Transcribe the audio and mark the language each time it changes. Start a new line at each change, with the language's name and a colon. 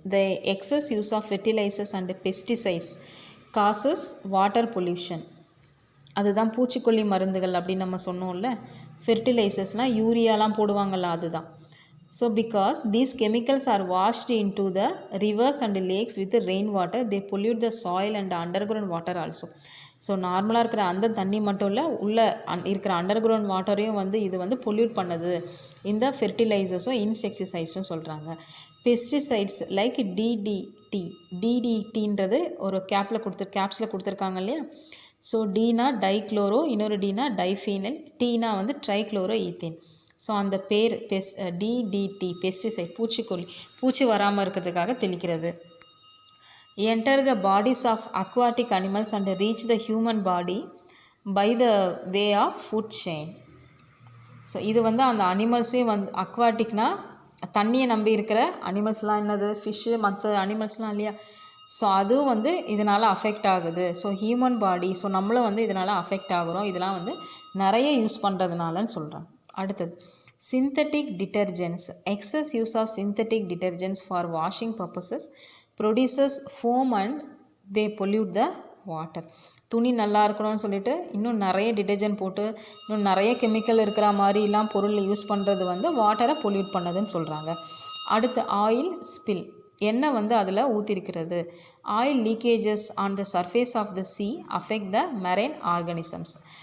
English: The excess use of fertilizers and pesticides causes water pollution.
Tamil: அதுதான் பூச்சிக்கொல்லி மருந்துகள் அப்படின்னு நம்ம சொன்னோம்ல. ஃபெர்டிலைசர்ஸ்னால் யூரியாலாம் போடுவாங்கள்ல, அதுதான்.
English: So because these chemicals are washed into the rivers and lakes with the rain water, they pollute the soil and underground water also.
Tamil: So நார்மலாக இருக்கிற அந்த தண்ணி மட்டும் இல்லை, உள்ளே இருக்கிற அண்டர் கிரவுண்ட் வாட்டரையும் வந்து இது வந்து பொல்யூட் பண்ணுது இந்த ஃபெர்டிலைசர்ஸும் இன்செக்டிசைட்ஸும் சொல்கிறாங்க. பெஸ்டிசைட்ஸ் லைக் டிடிடின்றது ஒரு கேப்ஸில் கொடுத்துருக்காங்க இல்லையா. ஸோ டீனா டைக்ளோரோ, இன்னொரு டீனா டைஃபீனல், டீனா வந்து ட்ரைக்ளோரோ ஈத்தேன். ஸோ அந்த பேர் டிடிடி பெஸ்டிசைட், பூச்சி வராமல் இருக்கிறதுக்காக தெளிக்கிறது.
English: enter the bodies of aquatic animals and reach the human body by the way of food chain.
Tamil: So இது வந்து அந்த அனிமல்ஸையும் வந்து அக்வாட்டிக்னா தண்ணியை நம்பி இருக்கிற அனிமல்ஸ்லாம் என்னது, ஃபிஷ்ஷு, மற்ற அனிமல்ஸ்லாம் இல்லையா. ஸோ அதுவும் வந்து இதனால் அஃபெக்ட் ஆகுது. ஸோ ஹியூமன் பாடி, ஸோ நம்மளும் வந்து இதனால் அஃபெக்ட் ஆகுறோம், இதெல்லாம் வந்து நிறைய யூஸ் பண்ணுறதுனாலன்னு சொல்கிறாங்க. அடுத்தது
English: Synthetic detergents. Excess use of synthetic detergents for washing purposes produces foam and they pollute the water.
Tamil: துணி நல்லா இருக்கணும்னு சொல்லிட்டு இன்னும் நிறைய டிட்டர்ஜென்ட் போட்டு இன்னும் நிறைய கெமிக்கல் இருக்கிற மாதிரிலாம் பொருள் யூஸ் பண்ணுறது வந்து வாட்டரை பொல்யூட் பண்ணுதுன்னு சொல்கிறாங்க. அடுத்து ஆயில் ஸ்பில். எண்ணெய் வந்து அதில் ஊற்றிருக்கிறது.
English: Oil leakages on the surface of the sea affect the marine organisms.